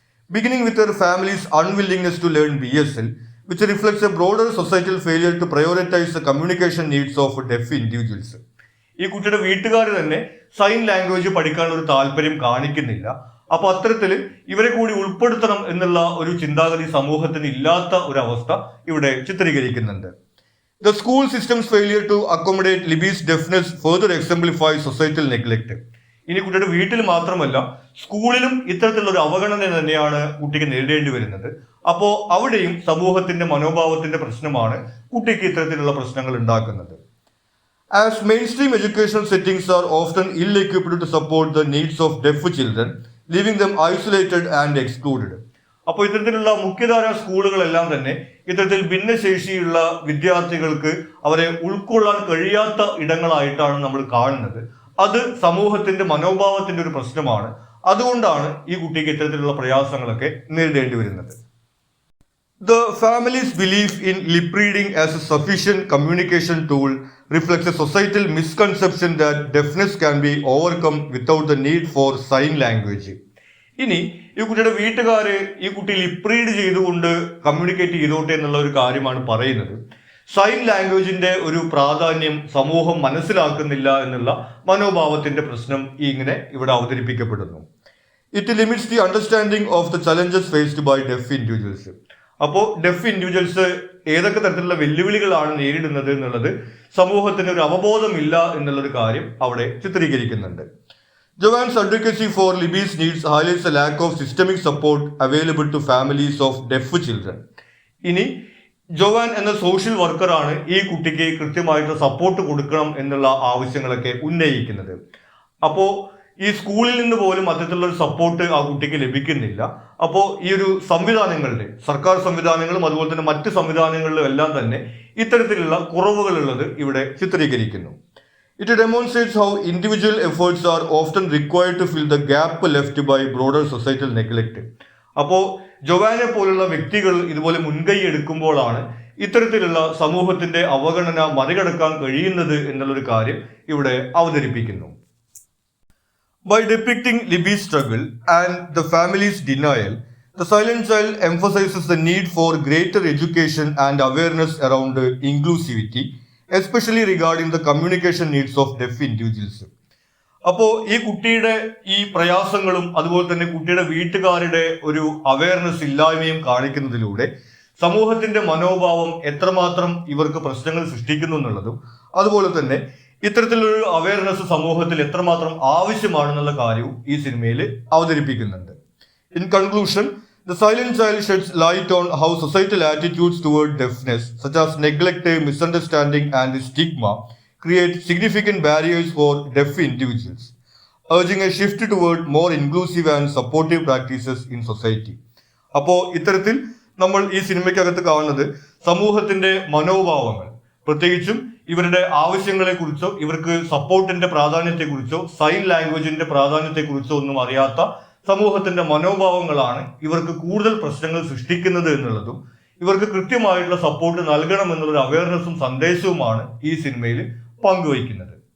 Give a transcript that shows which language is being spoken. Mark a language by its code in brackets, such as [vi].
[en] Beginning with her family's unwillingness to learn BSL, which reflects a broader societal failure to prioritize the communication needs of deaf individuals. [ml] ഈ കുട്ടിയുടെ വീട്ടുകാർ തന്നെ sign language പഠിക്കാനുള്ള ഒരു താല്പര്യം കാണിക്കുന്നില്ല. അപ്പൊ അത്തരത്തിൽ ഇവരെ കൂടി ഉൾപ്പെടുത്തണം എന്നുള്ള ഒരു ചിന്താഗതി സമൂഹത്തിന് ഇല്ലാത്ത ഒരു അവസ്ഥ ഇവിടെ ചിത്രീകരിക്കുന്നുണ്ട്. [en] The school system's failure to accommodate Libby's deafness further exemplifies societal neglect. [ml] ഇനി കുട്ടിയുടെ വീട്ടിൽ മാത്രമല്ല സ്കൂളിലും ഇത്തരത്തിലുള്ള ഒരു അവഗണന തന്നെയാണ് കുട്ടിക്ക് നേരിടേണ്ടി വരുന്നത്. അപ്പോൾ അവിടെയും സമൂഹത്തിന്റെ മനോഭാവത്തിന്റെ പ്രശ്നമാണ് കുട്ടിക്ക് ഇത്തരത്തിലുള്ള പ്രശ്നങ്ങൾ ഉണ്ടാക്കുന്നത്. [en] As mainstream educational settings are often ill-equipped to support the needs of deaf children, leaving them isolated and excluded. [ml] അപ്പോൾ ഇത്തരത്തിലുള്ള മുഖ്യധാര സ്കൂളുകളെല്ലാം തന്നെ ഇത്തരത്തിൽ ഭിന്നശേഷിയുള്ള വിദ്യാർത്ഥികൾക്ക് അവരെ ഉൾക്കൊള്ളാൻ കഴിയാത്ത ഇടങ്ങളായിട്ടാണ് നമ്മൾ കാണുന്നത്. അത് സമൂഹത്തിന്റെ മനോഭാവത്തിന്റെ ഒരു പ്രശ്നമാണ്. അതുകൊണ്ടാണ് ഈ കുട്ടിക്ക് ഇത്തരത്തിലുള്ള പ്രയാസങ്ങളൊക്കെ നേരിടേണ്ടി വരുന്നത്. [en] The family's belief in lip reading as a sufficient communication tool reflects a societal misconception that deafness can be overcome without the need for sign language. [ml] ഇനി ഈ കുട്ടിയുടെ വീട്ടുകാര് ഈ കുട്ടി ലിപ് റീഡ് ചെയ്തുകൊണ്ട് കമ്മ്യൂണിക്കേറ്റ് ചെയ്തോട്ടെ എന്നുള്ള ഒരു കാര്യമാണ് പറയുന്നത്. സൈൻ ലാംഗ്വേജിന്റെ ഒരു പ്രാധാന്യം സമൂഹം മനസ്സിലാക്കുന്നില്ല എന്നുള്ള മനോഭാവത്തിന്റെ പ്രശ്നം ഇങ്ങനെ ഇവിടെ അവതരിപ്പിക്കപ്പെടുന്നു. [en] It limits the understanding of the challenges faced by deaf individuals. [ml] അപ്പോൾ ഡെഫ് ഇൻഡിവിജ്വൽസ് ഏതൊക്കെ തരത്തിലുള്ള വെല്ലുവിളികളാണ് നേരിടുന്നത് എന്നുള്ളത് സമൂഹത്തിന് ഒരു അവബോധമില്ല എന്നുള്ളൊരു കാര്യം അവിടെ ചിത്രീകരിക്കുന്നുണ്ട്. [en] Joanne's advocacy for Libby's needs highlights a lack of systemic support available to families of deaf children. [ml] ഇനി ജോവാൻ എന്ന സോഷ്യൽ വർക്കറാണ് ഈ കുട്ടിക്ക് കൃത്യമായിട്ട് സപ്പോർട്ട് കൊടുക്കണം എന്നുള്ള ആവശ്യങ്ങളൊക്കെ ഉന്നയിക്കുന്നത്. അപ്പോൾ ഈ സ്കൂളിൽ നിന്ന് പോലും അത്തരത്തിലുള്ള ഒരു സപ്പോർട്ട് ആ കുട്ടിക്ക് ലഭിക്കുന്നില്ല. അപ്പോൾ ഈ ഒരു സംവിധാനങ്ങളുടെ സർക്കാർ സംവിധാനങ്ങളും അതുപോലെ തന്നെ മറ്റ് സംവിധാനങ്ങളിലും എല്ലാം തന്നെ ഇത്തരത്തിലുള്ള കുറവുകളുള്ളത് ഇവിടെ ചിത്രീകരിക്കുന്നു. [en] It demonstrates how individual efforts are often required to fill the gap left by broader societal neglect. [ml] അപ്പോൾ ജോവാനെ പോലുള്ള വ്യക്തികൾ ഇതുപോലെ മുൻകൈ എടുക്കുമ്പോഴാണ് ഇത്തരത്തിലുള്ള സമൂഹത്തിന്റെ അവഗണന മറികടക്കാൻ കഴിയുന്നത് എന്നുള്ളൊരു കാര്യം ഇവിടെ അവതരിപ്പിക്കുന്നു. [en] By depicting Libby's struggle and the family's denial, The Silent Child emphasizes the need for greater education and awareness around inclusivity, especially regarding the communication needs of deaf individuals. [ml] അപ്പോൾ ഈ കുട്ടിയുടെ ഈ പ്രയാസങ്ങളും അതുപോലെ തന്നെ കുട്ടിയുടെ വീട്ടുകാരുടെ ഒരു അവയർനെസ് ഇല്ലായ്മയും കാണിക്കുന്നതിലൂടെ സമൂഹത്തിന്റെ മനോഭാവം എത്രമാത്രം ഇവർക്ക് പ്രശ്നങ്ങൾ സൃഷ്ടിക്കുന്നു എന്നുള്ളതും അതുപോലെ തന്നെ ഇത്തരത്തിലൊരു അവയർനെസ് സമൂഹത്തിൽ എത്രമാത്രം ആവശ്യമാണെന്നുള്ള കാര്യവും ഈ സിനിമയിൽ അവതരിപ്പിക്കുന്നുണ്ട്. [en] In conclusion, The Silent Child sheds light on how societal attitudes toward deafness, such as neglect, misunderstanding, and stigma, create significant barriers for deaf individuals, urging a shift toward more inclusive and supportive practices in society. [ml] അപ്പോൾ ഇത്തരത്തിൽ നമ്മൾ ഈ സിനിമയ്ക്കകത്ത് കാണുന്നത് സമൂഹത്തിന്റെ മനോഭാവങ്ങൾ, പ്രത്യേകിച്ചും ഇവരുടെ ആവശ്യങ്ങളെക്കുറിച്ചോ ഇവർക്ക് സപ്പോർട്ടിന്റെ പ്രാധാന്യത്തെക്കുറിച്ചോ sign ലാംഗ്വേജിന്റെ പ്രാധാന്യത്തെക്കുറിച്ചോ ഒന്നും അറിയാത്ത സമൂഹത്തിന്റെ മനോഭാവങ്ങളാണ് ഇവർക്ക് കൂടുതൽ പ്രശ്നങ്ങൾ സൃഷ്ടിക്കുന്നത് എന്നുള്ളതും ഇവർക്ക് കൃത്യമായിട്ടുള്ള സപ്പോർട്ട് നൽകണം എന്നുള്ളൊരു അവയർനെസ്സും സന്ദേശവുമാണ് ഈ സിനിമയിൽ പങ്കുവയ്ക്കുന്നത്.